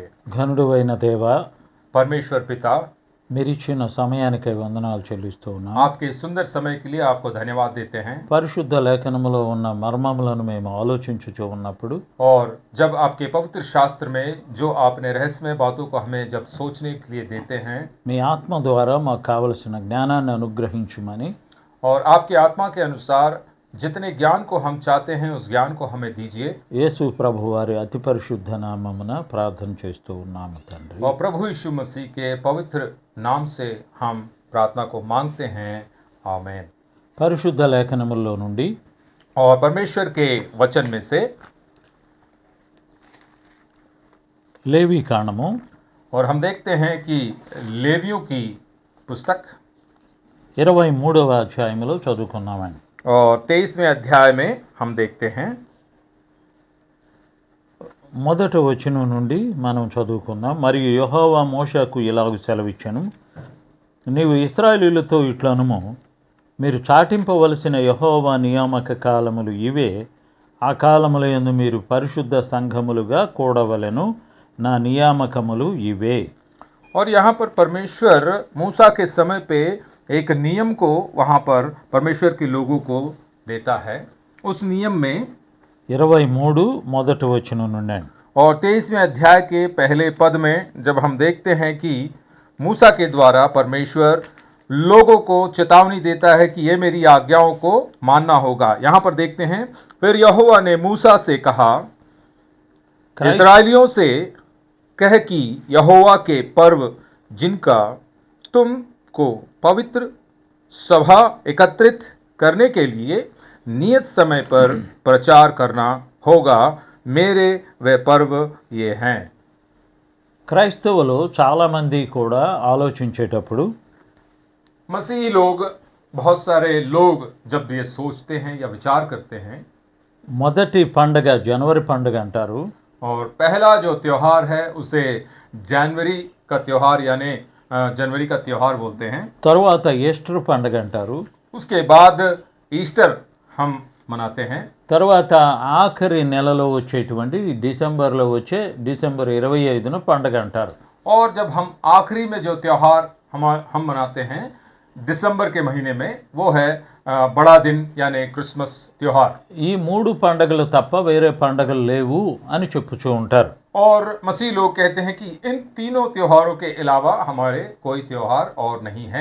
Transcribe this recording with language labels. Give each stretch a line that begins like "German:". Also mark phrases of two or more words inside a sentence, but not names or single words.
Telugu: ఘనుడైన దేవా,
Hindi: परमेश्वर पिता,
Telugu: మీరిచ్చిన సమయానికై వందనాలు చెల్లిస్తూ ఉన్నాం.
Hindi: आपके सुंदर समय के लिए आपको धन्यवाद देते हैं।
Telugu: పరిశుద్ధ లేఖనములో ఉన్న మర్మములను మేము ఆలోచించుచూ ఉన్నప్పుడు
Hindi: और जब आपके पवित्र शास्त्र में जो आपने रहस्यमय बातों को हमें जब सोचने के लिए देते हैं,
Telugu: మీ ఆత్మ ద్వారా మాకు కావలసిన జ్ఞానాన్ని అనుగ్రహించుమని
Hindi: और आपके आत्मा के अनुसार जितने ज्ञान को हम चाहते हैं उस ज्ञान को हमें दीजिए।
Telugu: యేసు ప్రభు వారి అతి పరిశుద్ధ నామమున ప్రార్థన చేస్తూ ఉన్నాము తండ్రి.
Hindi: और प्रभु यीशु मसीह के पवित्र नाम से हम प्रार्थना को मांगते हैं, आमीन।
Telugu: పరిశుద్ధ లేఖనముల్లో నుండి
Hindi: और परमेश्वर के वचन में से
Telugu: లేవి కాండము
Hindi: और हम देखते हैं कि लेवियों की पुस्तक
Telugu: 23వ అధ్యాయములో చదువుకున్నామండి.
Hindi: और 23वें अध्याय में हम देखते हैं
Telugu: మొదటి వచనం నుండి మనం చదువుకుందాం. మరియు యెహోవా మోషేకు ఇలాగ సెలవిచ్చెను, నీవు ఇశ్రాయేలీయులతో ఇట్లనుము, మీరు చాటింపవలసిన యెహోవా నియామక కాలములు ఇవే. ఆ కాలములయందు మీరు పరిశుద్ధ సంఘములుగా కూడవలెను. నా నియామకములు ఇవే.
Hindi: और यहाँ पर परमेश्वर मूसा के समय पे एक नियम को वहाँ पर परमेश्वर के लोगों को देता है। उस नियम में
Telugu: 23 మొదటి వచనం నుండి
Hindi: और 23वें अध्याय के पहले पद में जब हम देखते हैं कि मूसा के द्वारा परमेश्वर लोगों को चेतावनी देता है कि ये मेरी आज्ञाओं को मानना होगा। यहाँ पर देखते हैं, फिर यहोवा ने मूसा से कहा, इस्राएलियों से कह कि यहोवा के पर्व जिनका तुमको पवित्र सभा एकत्रित करने के लिए नियत समय पर प्रचार करना होगा, मेरे वे पर्व ये हैं।
Telugu: క్రైస్తవులు చాలామంది కూడా ఆలోచించేటప్పుడు
Hindi: मसीही लोग, बहुत सारे लोग जब ये सोचते हैं या विचार करते हैं,
Telugu: మొదటి పండగ జనవరి పండుగ అంటారు.
Hindi: और पहला जो त्योहार है उसे जनवरी का त्योहार यानी जनवरी का त्योहार बोलते हैं।
Telugu: తరువాత ఈస్టర్ పండుగ అంటారు.
Hindi: उसके बाद ईस्टर हम मनाते हैं।
Telugu: తర్వాత ఆఖరి నెలలో వచ్చేటువంటి డిసెంబర్లో వచ్చే డిసెంబర్ 25న పండుగ అంటారు.
Hindi: और जब हम आखिरी में जो त्योहार हम मनाते हैं दिसंबर के महीने में, वो है बड़ा दिन यानी क्रिसमस त्योहार।
Telugu: ఈ 3 పండుగలు తప్ప వేరే పండుగలు లేవు అని చెప్పుచూ ఉంటారు.
Hindi: और मसीह लोग कहते हैं कि इन तीनों त्योहारों के अलावा हमारे कोई त्योहार और नहीं है।